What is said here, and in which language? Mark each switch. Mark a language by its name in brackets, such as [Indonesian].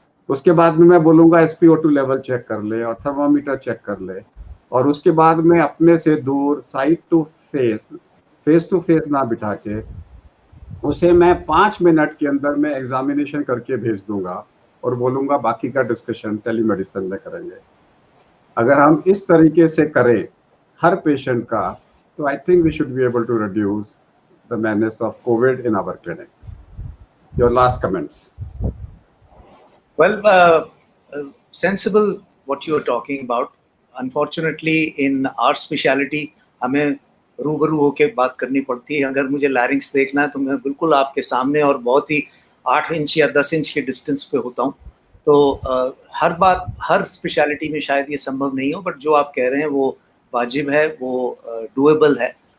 [Hindi] उसके बाद में मैं बोलूंगा SpO2 लेवल चेक कर ले और थर्मामीटर चेक कर ले, और उसके बाद में अपने से दूर side to face to face ना बिठा के उसे मैं 5 मिनट के अंदर में एग्जामिनेशन करके भेज दूंगा और बोलूंगा बाकी का डिस्कशन टेलीमेडिसिन में करेंगे। अगर हम इस तरीके से करें हर पेशेंट का, तो [English] I think we should be able to reduce the menace of COVID in our clinic. Your last comments. Well, sensible what you are talking about. Unfortunately, in our specialty, [Hindi] हमें रूबरू होके बात करनी पड़ती है। अगर मुझे लैरिंक्स देखना है तो मैं बिल्कुल आपके सामने और बहुत ही 8 इंच या 10 इंच के डिस्टेंस पे होता हूँ। तो हर बात हर स्पेशलिटी में शायद ये संभव नहीं हो, बट जो आप कह रहे हैं वो वाजिब है, वो डूएबल है।